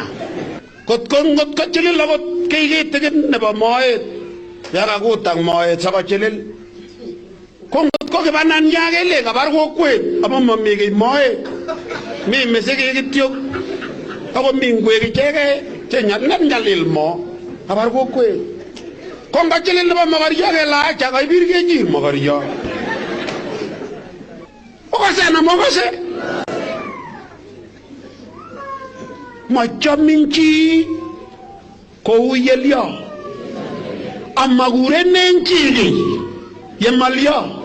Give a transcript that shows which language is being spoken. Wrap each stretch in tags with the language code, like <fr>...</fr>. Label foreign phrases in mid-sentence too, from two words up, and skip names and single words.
<kln>Kot ko chilil akot kiy kitigin nebo moet. Yakakutang moet sakochilil. Ko ngot ko kibanania kele kabar kokwet amu mami kiy moet. Mi misikik kityo. Ako mi ngwek ichekei che nyalil mo kabar kokwet. Ko ngachilil nebo mokoryo kelach akaibir kejir mokoryo. Okose na mokose. Machamin chi kou yelyo. Amakurenen chi kiy yemalyo.</kln>